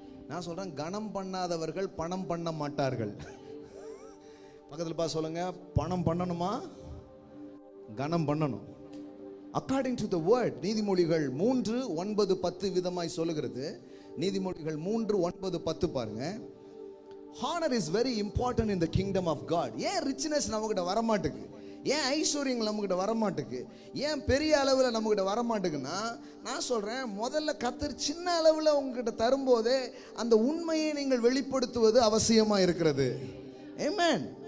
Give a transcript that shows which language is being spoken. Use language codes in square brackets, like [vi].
[ta] நான் சொல்றேன், கனம் பண்ணாதவர்கள் பணம் பண்ண மாட்டார்கள். பக்கத்தில் பா சொல்லுங்க, பணம் பண்ணணுமா கனம் பண்ணணும். [en] according to the word, [ta] நீதிமொழிகள் 3:9-10 விதமாய் சொல்லுகிறது. நீதிமொழிகள் 3:9-10 பாருங்க. [en] Honor is very important in the kingdom of God. [ta] ஏன் ரிச்னஸ் நம்மகிட்ட வரமாட்டுக்கு, ஏன் ஐஸ்வர்யங்கள் நம்மகிட்ட வரமாட்டுக்கு, ஏன் பெரிய அளவில் நம்மகிட்ட வரமாட்டுக்குன்னா, நான் சொல்றேன், முதல்ல கர்த்தர் சின்ன அளவில் உங்ககிட்ட தரும்போதே அந்த உண்மையை நீங்கள் வெளிப்படுத்துவது அவசியமா இருக்கிறது. ஆமென்.